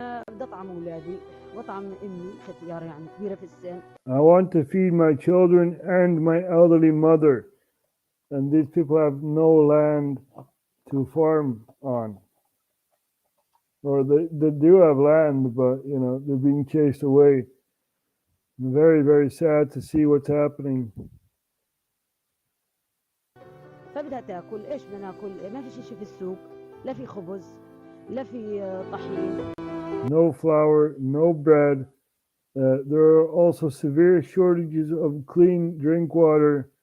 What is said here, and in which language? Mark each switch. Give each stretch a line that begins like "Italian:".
Arabic: بطعم اولادي وطعم امي ختيار يعني كبيره في السن.
English: I want to feed my children and my elderly mother, and these people have no land to farm on. Or they do have land, but they're being chased away. Very, very sad to see what's happening.
Arabic: فبدها تاكل، ايش بدنا ناكل؟ ما في شيء في السوق، لا في خبز، لا في طحين.
English: No flour, no bread. There are also severe shortages of clean drink water.